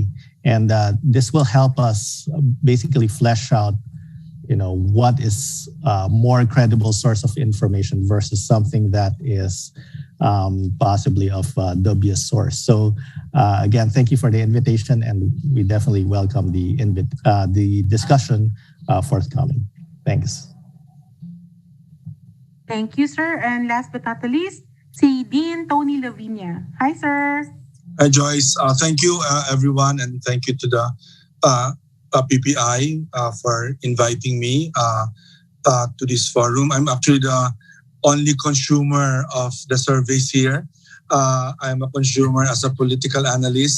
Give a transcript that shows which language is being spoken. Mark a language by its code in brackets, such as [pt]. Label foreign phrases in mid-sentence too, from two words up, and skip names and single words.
[en] And this will help us basically flesh out, what is a more credible source of information versus something that is possibly of dubious source. So again, thank you for the invitation, and we definitely welcome the discussion forthcoming. Thanks. Thank you, sir. And last but not the least, si Dean Tony Lavinia. Hi, sir. Hi, Joyce. Thank you, everyone, and thank you to the PPI for inviting me to this forum. I'm actually the only consumer of the surveys here. I'm a consumer as a political analyst.